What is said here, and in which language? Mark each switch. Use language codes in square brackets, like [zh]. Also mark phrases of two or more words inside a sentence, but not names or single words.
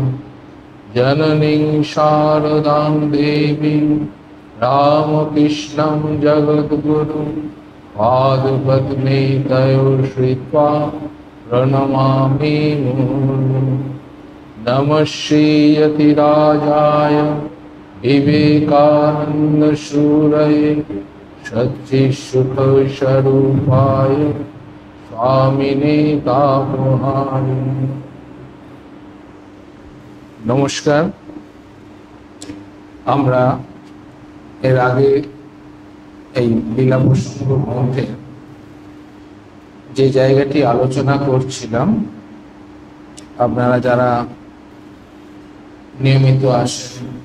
[sa] जननीं शारदां देवीं रामकृष्णं जगद्गुरुं पादपद्मे तयोः श्रित्वा प्रणमामि मुहुर्मुहुः। नमः श्रीयतिराजाय विवेकानंद शूरये सच्चित्सुखस्वरूपाय स्वामिने तापहारे। [bn] नमस्कार। আমরা এর আগে এই লীলা প্রসঙ্গ গ্রন্থে যে জায়গাটি আলোচনা করছিলাম, আপনারা যারা নিয়মিত আসেন